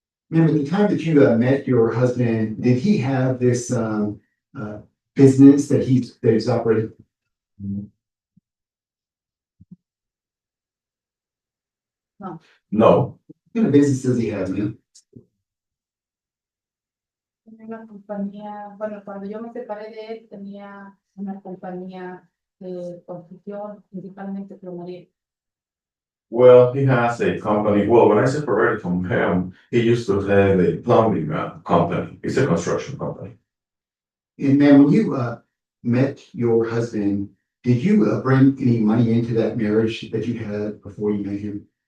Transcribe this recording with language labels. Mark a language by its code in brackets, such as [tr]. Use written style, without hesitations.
[en] Ma'am, at the time that you met your husband, did he have this business that he's operating? No. What kind of business does he have, ma'am? [es] Tenía una compañía, bueno, cuando yo me separé de él, tenía una compañía de construcción, principalmente plomería. [en] Well, he has a company. Well, when I separated from him, he used to have a plumbing company. It's a construction company. And ma'am, when you met your husband, did you bring any money into that marriage that you had before you met him?